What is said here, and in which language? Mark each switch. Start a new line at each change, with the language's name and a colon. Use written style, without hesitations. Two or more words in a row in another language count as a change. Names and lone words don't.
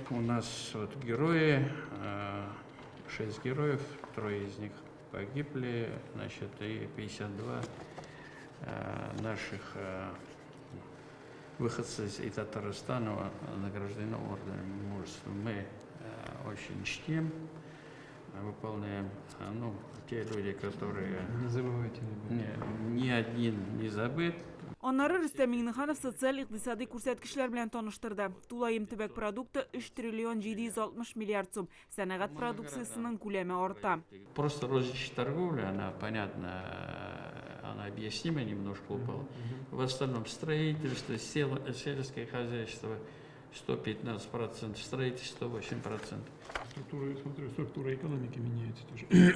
Russian: У нас вот герои, 6 героев, 3 из них погибли, значит, и 52 наших выходцев из Татарстана награждены орденом мужества. Мы очень чтим, выполняем, те люди, которые... Не забывайте, ребята. Ни один не забыт.
Tatar: Аннары Рөстәм Миңнеханов социаль-икътисади күрсәткечләр белән таныштырды. Тулайым төбәк продукты 3 триллион 760 миллиард сум. Сәнәгать продукциясының күләме арта.
Russian: Просто розничная торговля, она, понятно, она объяснима, немножко упала. В остальном строительство, сельское хозяйство 115%, строительство 8%. Структура экономики меняется тоже.